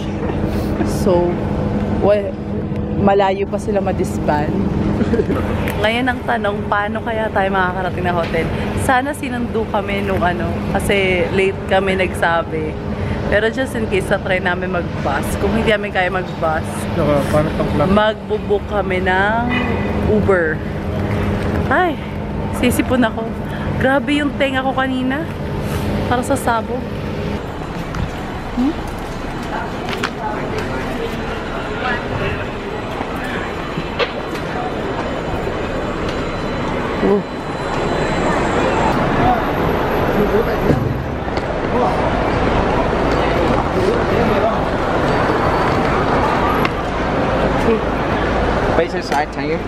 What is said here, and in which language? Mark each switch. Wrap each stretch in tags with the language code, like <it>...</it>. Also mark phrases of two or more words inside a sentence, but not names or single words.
<tl>So, well, malayo pa sila ma-disband. Ngayon ang tanong, paano kaya tayo makakarating na hotel? Sana sinundo kami nung ano, kasi late kami nagsabi. Pero</tl> <en>just in case,</en> <tl>try namin mag-bus. Kung hindi namin kaya mag-bus, mag-book kami ng Uber. Ay, sisipon ako. Grabe yung tenga ko kanina. Para sa sabo. Oh.</tl> <vi>Bây giờ sai thay em.</vi>